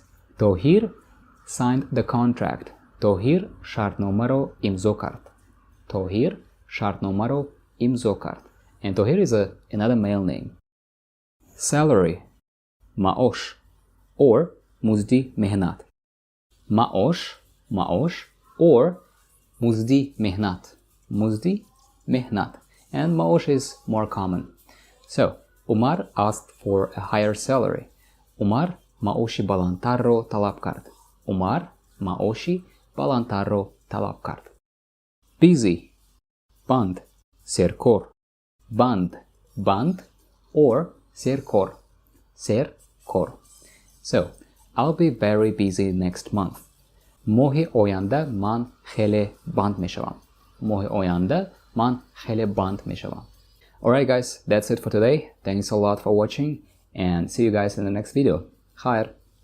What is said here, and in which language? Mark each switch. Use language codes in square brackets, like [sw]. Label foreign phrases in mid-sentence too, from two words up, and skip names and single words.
[en] Тоҳир signed the contract. [tg] Тоҳир шартномаро имзо кард. [en] And Tohir is another male name. Salary, maosh or [tg] музди меҳнат. Maosh or музди меҳнат. [en] And maosh is more common. So, Umar asked for a higher salary. [tg] Умар маоши баландтаро талаб кард. [en] Busy, band, serkor. [tg] Band or serkor. [en] So, I'll be very busy next month. [tg] Моҳи оянда ман хеле банд мешавам. [en] Alright guys, that's it for today. Thanks a lot for watching and see you guys in the next video. [tg] Khair.